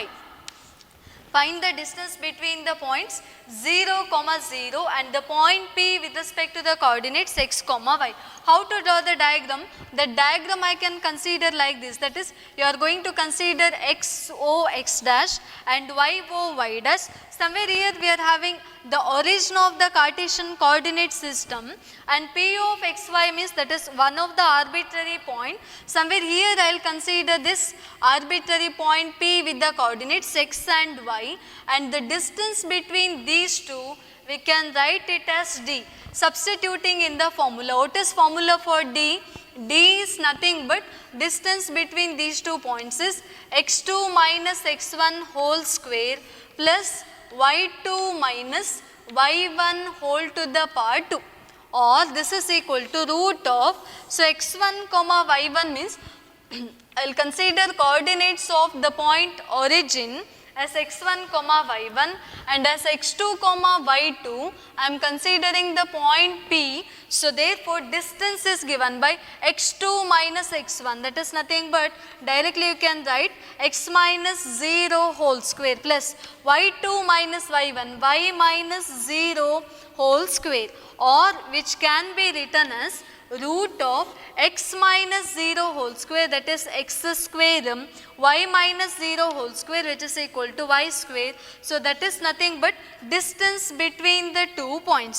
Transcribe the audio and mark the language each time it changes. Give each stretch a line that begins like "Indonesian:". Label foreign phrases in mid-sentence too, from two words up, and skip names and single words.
English: Find the distance between the points 0, 0 and the point P with respect to the coordinates x, y. How to draw the diagram? The diagram I can consider like this, that is you are going to consider x, O, x dash and y, O, y dash. Somewhere here we are having the origin of the Cartesian coordinate system, and P of xy means that is one of the arbitrary point. Somewhere here I will consider this arbitrary point P with the coordinates x and y, and the distance between these two we can write it as d. Substituting in the formula, what is formula for d? D is nothing but distance between these 2 points is x2 minus x1 whole square plus y2 minus y1 whole to the power 2, or this is equal to root of, so x1 y1 means I will consider coordinates of the point origin as x1 y1 and as x2 y2 I am considering the point P. So therefore distance is given by x2 minus x1, that is nothing but directly you can write x minus 0 whole square plus y2 minus y1, y minus 0 whole square, or which can be written as root of x minus 0 whole square, that is x square, y minus 0 whole square, which is equal to y square. So that is nothing but distance between the 2 points.